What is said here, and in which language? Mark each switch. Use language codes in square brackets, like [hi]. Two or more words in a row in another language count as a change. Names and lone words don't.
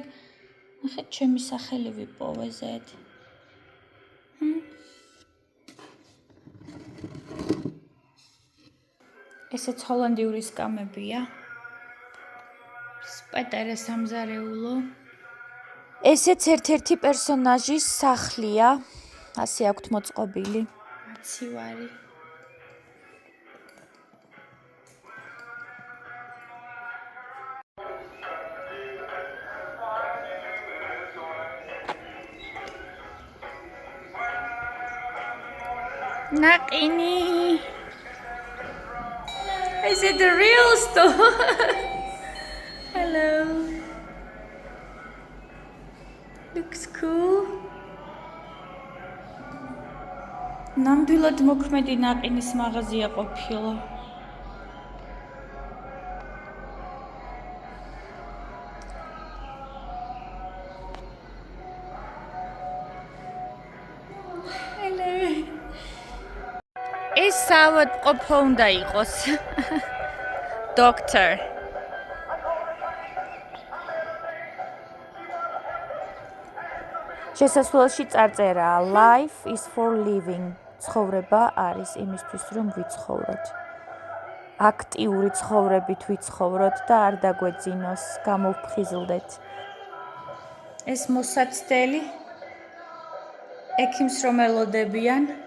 [ka] ნახეთ, ჩემი სახელი ვიპოვე ზედ. ესეც ჰოლანდიური სკამებია. სპეტერე სამზარეულო. ესეც ერთ-ერთი პერსონაჟის სახლია. ასე აქვთ მოწყობილი. მაცივარი. Naqini. [en] Is it the real store? Hello. Looks cool. [ka] ნამდვილად მოქმედი ნაყინის მაღაზია ყოფილა. ეს საავადმყოფო უნდა იყოს. Doctor. შესასვლელში წარწერაა [en] Life is for living. [ka] ცხოვრება არის იმისთვის, რომ ვიცხოვროთ. აქტიური ცხოვრებით ვიცხოვროთ და არ დაგვეძინოს, გამოვფხიზლდეთ. ეს მოსაცდელი ექიმს რომ ელოდებიან.